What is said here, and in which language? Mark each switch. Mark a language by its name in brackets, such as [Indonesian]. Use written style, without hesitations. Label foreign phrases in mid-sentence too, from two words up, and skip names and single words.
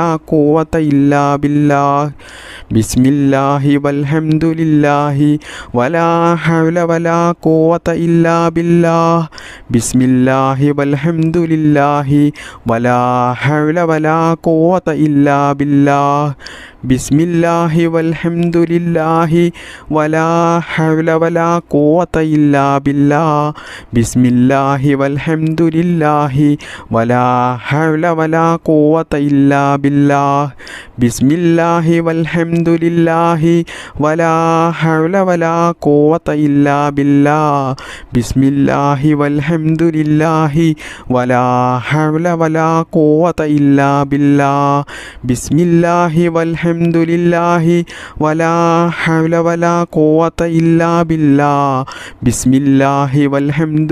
[Arabic] قوة إلا بالله بسم الله والحمد لله ولا حول ولا قوة إلا بالله بسم الله والحمد لله ولا حول ولا قوة إلا بالله بسم الله والحمد لله ولا حول ولا قوة إلا بالله بسم الله والحمد لله ولا حول ولا قوة إلا بالله بسم الله والحمد لله ولا حول ولا قوة إلا بالله بسم الله والحمد لله ولا حول ولا قوة إلا بالله بسم الله والحمد لله ولا حول ولا قوة إلا بالله بسم الله والحمد